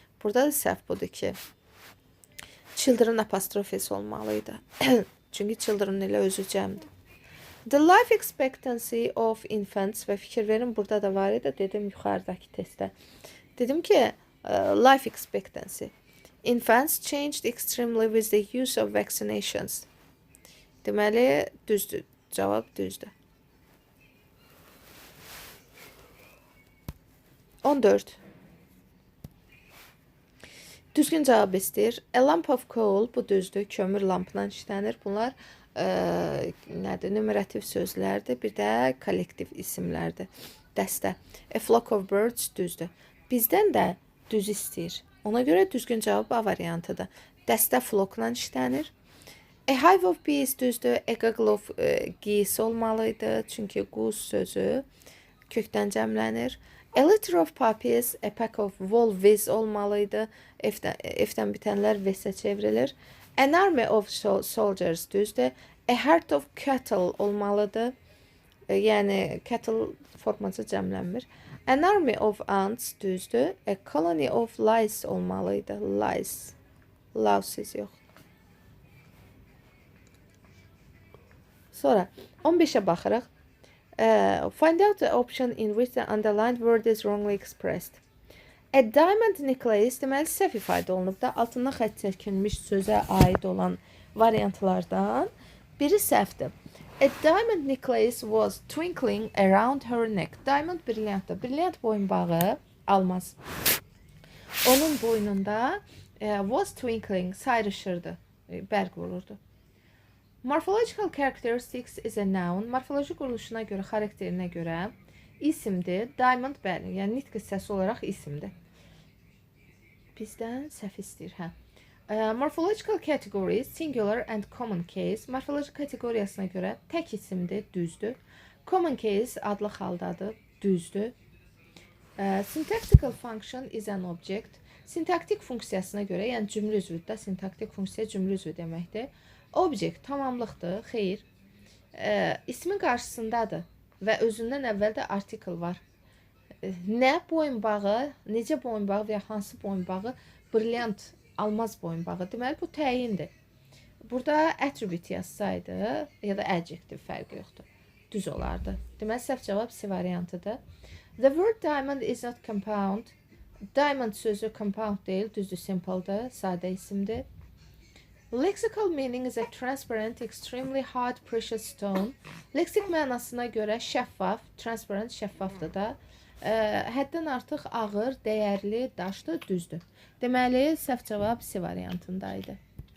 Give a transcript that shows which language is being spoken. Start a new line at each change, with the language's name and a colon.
Azerbaijani: Burada da səhv budur ki children apostrof S olmalıydı. Çünki children ilə özü cəmdir.
English: The life expectancy of infants
Azerbaijani: və fikir verin burada da var idi. Dedim yuxarıdakı testdə. Dedim ki
English: life expectancy. Infants changed extremely with the use of vaccinations.
Azerbaijani: Deməli, düzdür. Cavab düzdür. 14. Düzgün cavab istəyir.
English: A lamp of coal,
Azerbaijani: bu düzdür. Kömür lampından işlənir. Bunlar nədir? Numerativ sözlərdir. Bir də kollektiv isimlərdir. Dəstə.
English: A flock of birds
Azerbaijani: düzdür. Bizdən də düz istəyir. Ona görə düzgün cavab A variantıdır. Dəstə flockla işlənir.
English: A hive of bees
Azerbaijani: düzdür.
English: A gaggle of geese
Azerbaijani: olmalıydı. Çünki quz sözü kökdən cəmlənir.
English: A litter of puppies, a pack of wolves
Azerbaijani: olmalıydı. F-dən bitənlər V-sə çevrilir.
English: An army of soldiers
Azerbaijani: düzdür.
English: A herd of cattle
Azerbaijani: olmalıdır. Yəni cattle forması cəmlənmir.
English: An army of ants
Azerbaijani: düzdür.
English: A colony of lice
Azerbaijani: olmalıydı.
English: Lice. Louses
Azerbaijani: yox. Sonra 15'e baxırıq.
English: Find out the option in which the underlined word is wrongly expressed. A diamond necklace
Azerbaijani: deməli səhv ifadə olunub da altından xətt çəkilmiş sözə aid olan variantlardan biri səhvdir.
English: A diamond necklace was twinkling around her neck.
Azerbaijani: Diamond brilyantdır. Brilyant boyunbağı almaz. Onun boynunda
English: was twinkling,
Azerbaijani: sayrışırdı, bərq vururdu.
English: Morphological characteristics is a noun.
Azerbaijani: Morfoloji quruluşuna görə, xarakterinə görə isimdir. Diamond, bəli, yəni nitq hissəsi olaraq isimdir. Bizdən səhv istəyir, hə.
English: Morphological categories, singular and common case.
Azerbaijani: Morfoloji kateqoriyasına görə tək isimdir, düzdür.
English: Common case
Azerbaijani: adlı haldadır, düzdür.
English: Syntactical function is an object.
Azerbaijani: Sintaktik funksiyasına görə, yəni cümlə üzvüdür, sintaktik funksiya cümlə üzvü deməkdir. Object tamamlıqdır, xeyr. İsmin qarşısındadır və özündən əvvəl də artikel var. Nə boyunbağı, necə boyunbağı və ya hansı boyunbağı, brilliant, almaz boyunbağı. Deməli, bu təyindir. Burada attribute yazsaydı, ya da adjective fərqi yoxdur. Düz olardı. Deməli, səhv cavab C variantıdır.
English: The word diamond is not compound.
Azerbaijani: Diamond sözü compound deyil, düzdür, simple'dır, sadə isimdir.
English: Lexical meaning is a transparent, extremely hard, precious stone.
Azerbaijani: Leksik mənasına görə şəffaf, transparent, şəffafdır da. Həddən artıq ağır, dəyərli daşdır, düzdür. Deməli, səhv cavab C variantındaydı.